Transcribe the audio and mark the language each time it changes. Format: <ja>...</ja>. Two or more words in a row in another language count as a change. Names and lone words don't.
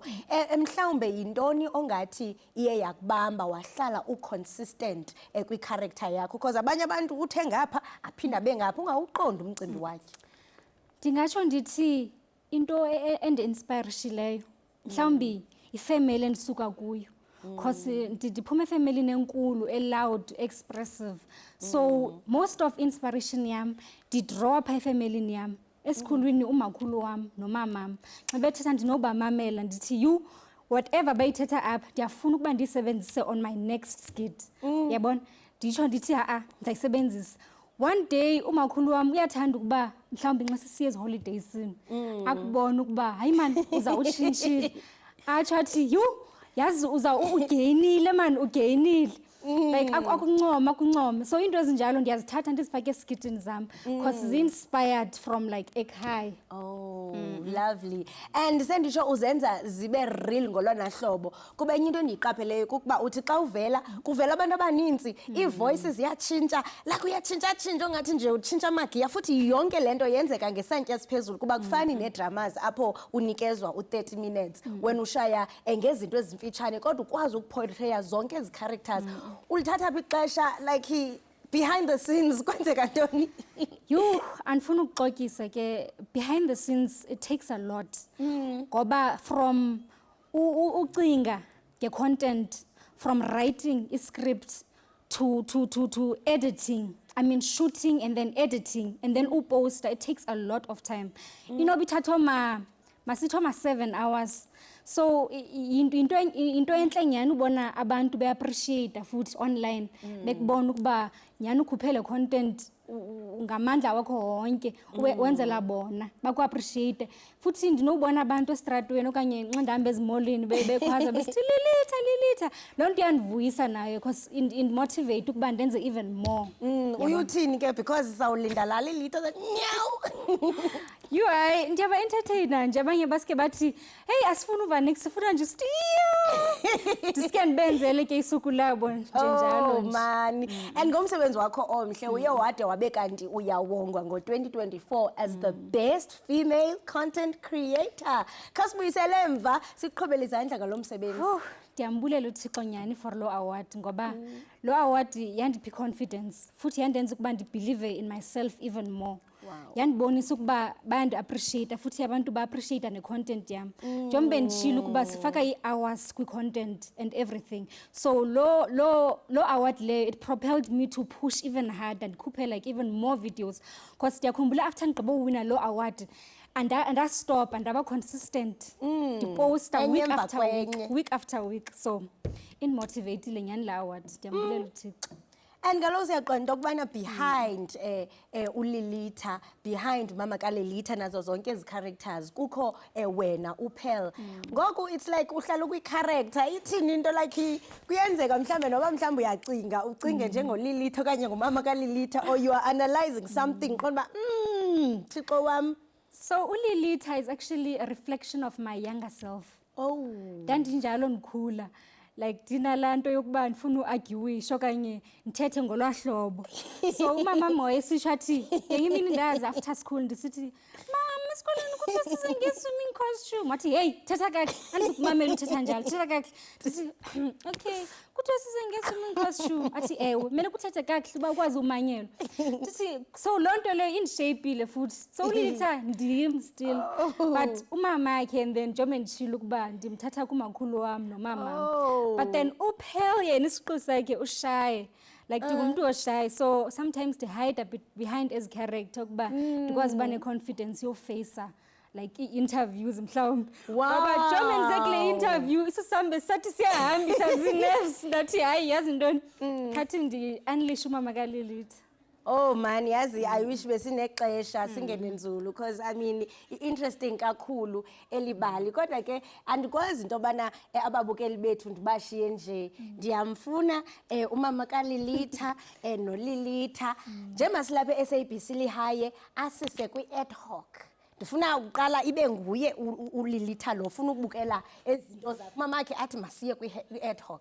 <xh>Mhlawumbe yintoni ongathi iye yakubamba wahlala u-consistent kwi-character yakho because abanye abantu uthe ngapha aphinda bengapha ungawuqonda umcimbi wakhe? Ndingatsho ndithi into ende-inspirishileyo mhlawumbi ifamily endisuka kuyo because ndiphuma efamilini enkulu e-</xh> <en>loud, expressive. So most of inspiration</en> <xh>yam ndidraw apha efamilini yam esikhulwini umakhulu wam nomamam xa bethetha ndinobamamela ndithi</xh> <en>you whatever</en> <xh>bayithetha apha ndiyafuna ukuba ndiyisebenzise</xh> <en>on my next skit.</en> <xh>Yabona nditsho ndithi ndizayisebenzisa. One day umakhulu wam uyathanda ukuba mhlawumbi nxa sisiye eziholidaysini akubona ukuba hayi mani uzawutshintshile atsho athi yazi ugainile mani ugainile like akuncoma so into ezinjalo ndiyazithatha ndizifake esikitini zam because zi-inspired from like ekhaya. Lovely. And senditsho uzenza zibe real ngolona hlobo kuba enye into endiyiqapheleyo kukuba uthi xa kuvela abantu abaninzi ii-voices ziyatshintsha like uyatshintsha ongathi nje utshintsha amagiya futhi yonke le nto yenzeka ngesantya esiphezulu kuba kufani nee-dramas apho unikezwa u-</xh> <en>30 minutes when</en> <xh>ushaya ngezinto ezimfitshane kodwa ukwazi ukuportreya zonke ezi characters. Ulithatha phi ixesha like</xh> <en>behind the scenes</en> <xh>kwenzeka ntoni? Andifuna ukuxokisa ke</xh> <en>behind the scenes it takes a lot</en> <xh>ngoba from ucinga nge-content</xh> <en>from writing</en> <xh>i-</xh> <en>script to editing. I mean, shooting and then editing and then uposter, it takes a lot of time. You know,</en> <xh>bithatho masitho 7 hours. So into enhle nyani ubona abantu be appreciate futhi online bekubona ukuba nyani ukhuphele content ngamandla wakho wonke wenzela bona baku appreciate futhi ndinobona abantu estradweni okanye nxandambe ezimolini bekhwaza besithi lilitha lonto yandivuyisa nayo</xh> <en>because it motivate</en> <xh>ukuba ndenze</xh> <en>even more.</en> <xh>Uyuthini ke because sawulinda la lilitha that nyaw.</xh> <en>You are</en> <xh>ndiyaba entertainer nje abanye baske bathi hey asifuna uva next sifuna nje still diske ndibenzele ke isuku labo njalo nje. Man, and ngomsebenzi wakho omhle uye wade wabe kanti uyawongwa ngo-2024</xh> <en>as the best female content creator.</en> <xh>Khasibuyisele emva siqhubele izandla ngalo msebenzi. Ndiyambulela uThixo nyani for lo award ngoba lo award yandiphi confidence futhi yandenza ukuba ndibelieve</xh> <en>in myself even more.</en> <xh>Yandibonisa ukuba band appreciate futhi abantu ba appreciate ne content yami. Njengoba ndishilo ukuba sifaka i-hours kwi-content</xh> <en>and everything.</en> <xh>So lo award le</xh> <en>it propelled me to push even harder and</en> <xh>khuphe</xh> <en>like even more videos because</en> <xh>ndiyakhumbula after ndigqibo wina lo award</xh> <en>and I stop and</en> <xh>aba consistent.</xh> <en>Post week after week.</en> <xh>So in motivating nyani la award ndiyambulela uThixo. And ngalo siyaqonda ukubana behind uLilitha, behind Mama kaLilitha nazo zonke ezi characters kukho wena uPearl. Ngoku</xh> <en>it's like</en> <xh>uhlala kwi character ithini into like kuyenzeka mhlambe noba mhlambe uyacinga ucinge njengoLilitha okanye ngumama kaLilitha</xh> <en>or you are analyzing something</en> <xh>qonba Thixo wami.</xh> <en>So uLilitha is actually a reflection of my younger self. Oh.</en> <xh>Ndandinjalo ndikhula. Like dina lanto yokuba ndifuna uarguisha okanye ndithethe ngolwahlobo. So umama moye sisho athi ngenye imini ndazi after school ndisithi mama esikoleni kuthiwa size nge-swimming costume. Athi hey thetha kahle andizokumamela uthetha njalo thetha kahle. Ndithi okay kuthiwa size nge-swimming costume. Athi ewe kumele kuthethe kahle uba ukwazi umanyelwa. Ndithi so lonto leyo indishapile futhi. So uLilitha ndim still but umama yakhe and then njengoba ndishilo ukuba ndimthatha kumakhulu wami nomama. But then uPearl yena isiqu sakhe ushaye like ndingumuntu oshaye</xh> <en>so sometimes they hide a bit behind as character</en> <xh>ukuba ndikwazi uba ne-confidence yofacer like i-interviews mhlawumbi ngoba njengoba ndenze kule interview isisambe sathi siyahambisa zi-nerves ndathi hayi yazi ntoni khathi ndi-unleash umama kaLilitha.</xh> <en>Oh man,</en> <xh>yazi</xh> <en>I wish</en> <xh>besinexesha singene nzulu because I mean interesting kakhulu elibali kodwa ke andikwazi into bana ababukeli bethu ndibashiye nje ndiyamfuna umama kaLilitha noLilitha njengoba silapha eSABC lihaye asise kwi-ad hoc. Ndifuna ukuqala ibe nguye uLilitha lo ufuna ukubukela ezinto zakhe mamakhe athi masiye kwi-ad hoc.</xh>